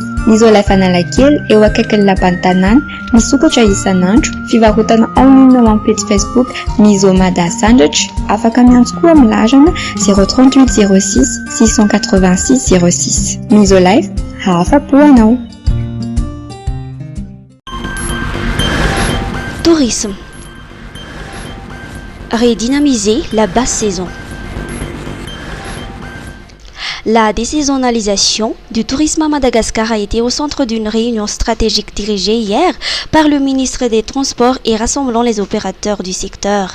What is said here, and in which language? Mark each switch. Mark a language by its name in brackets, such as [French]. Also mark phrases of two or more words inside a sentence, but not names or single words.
[Malagasy] Ny Isolife Analakely eo akaikin'ny lapan'ny tanàna, misokatra isan'andro, fivarotana [French] en ligne [Malagasy] amin'ny page Facebook Misomada Sandwich, afaka miantso koa amin'ny larana 038 06 686 06. Isolife, afa-po anao. [French] Tourisme. Redynamiser la basse saison. La désaisonnalisation du tourisme à Madagascar a été au centre d'une réunion stratégique dirigée hier par le ministre des Transports et rassemblant les opérateurs du secteur.